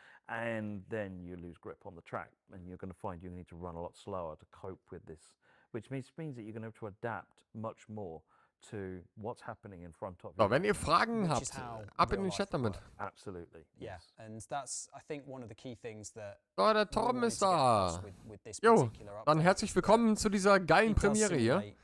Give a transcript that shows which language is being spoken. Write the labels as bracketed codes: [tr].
[en] And then you lose grip on the track, and you're going to find you need to run a lot slower to cope with this, which means that you're going to have to adapt much more to what's happening in front of you. [de] So, wenn ihr Fragen habt, ab in den Chat damit. [en] Absolutely. Yeah, and that's I think one of the key things that. [de] So, der Torben ist da. Jo, dann herzlich willkommen zu dieser geilen Premiere hier.